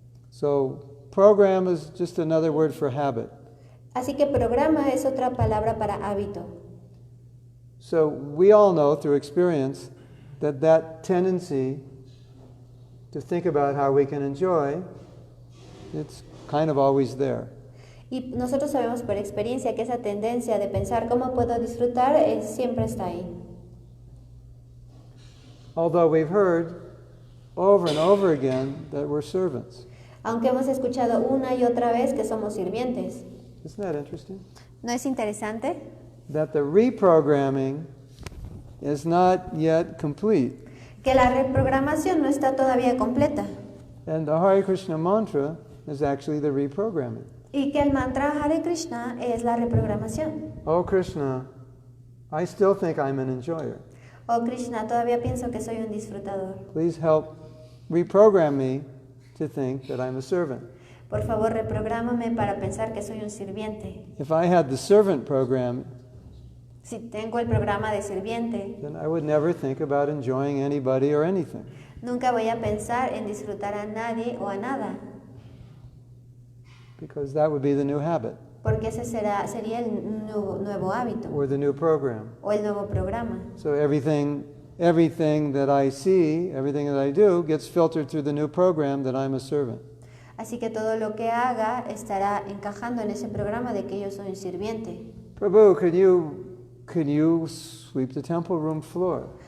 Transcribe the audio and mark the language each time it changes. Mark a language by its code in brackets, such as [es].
[en] So program is just another word for habit. [es] Así que programa es otra palabra para hábito. [en] So we all know through experience that tendency to think about how we can enjoy, it's kind of always there. [es] Y nosotros sabemos por experiencia que esa tendencia de pensar cómo puedo disfrutar siempre está ahí. [en] Although we've heard over and over again that we're servants. [es] Aunque hemos escuchado una y otra vez que somos sirvientes. [en] Isn't that interesting? [es] ¿No es interesante? [en] That the reprogramming is not yet complete. [es] Que la reprogramación no está todavía completa. [en] And the Hare Krishna mantra is actually the reprogramming. [es] Y que el mantra Hare Krishna es la reprogramación. [en] Oh Krishna, I still think I'm an enjoyer. [es] Oh Krishna, todavía pienso que soy un disfrutador. [en] Please help reprogram me to think that I'm a servant. [es] Por favor, reprográmame para pensar que soy un sirviente. [en] If I had the servant program, [es] Si tengo el programa de sirviente, [en] then I would never think about enjoying anybody or anything. [es] nunca voy a pensar en disfrutar a nadie o a nada, [en] Because that would be the new habit [es] porque ese sería el nuevo hábito [en] or the new program. [es] o el nuevo programa. [en] So everything that I see, everything that I do gets filtered through the new program that I'm a servant. [es] Así que todo lo que haga estará encajando en ese programa de que yo soy un sirviente. [en] Prabhu, could you sweep the temple room floor?